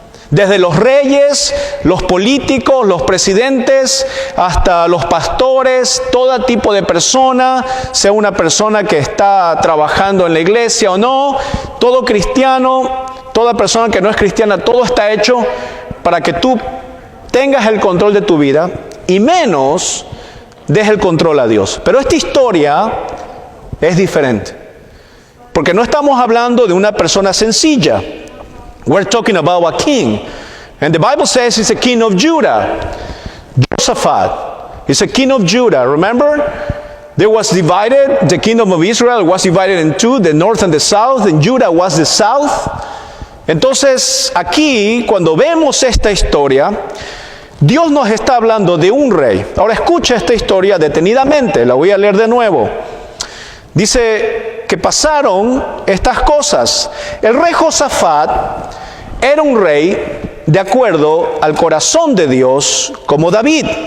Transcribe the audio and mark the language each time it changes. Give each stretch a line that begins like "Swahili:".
Spanish: Desde los reyes, los políticos, los presidentes, hasta los pastores, todo tipo de persona, sea una persona que está trabajando en la iglesia o no, todo cristiano, toda persona que no es cristiana, todo está hecho para que tú tengas el control de tu vida y menos des el control a Dios. Pero esta historia es diferente, porque no estamos hablando de una persona sencilla.
English: We're talking about a king. And the Bible says he's a king of Judah. Jehoshaphat is a king of Judah. Remember? There was divided, the kingdom of Israel was divided in two, the north and the south, and Judah was the south.
Spanish: Entonces, aquí, cuando vemos esta historia, Dios nos está hablando de un rey. Ahora escucha esta historia detenidamente, la voy a leer de nuevo. Dice que pasaron estas cosas. El rey Josafat era un rey de acuerdo al corazón de Dios como David.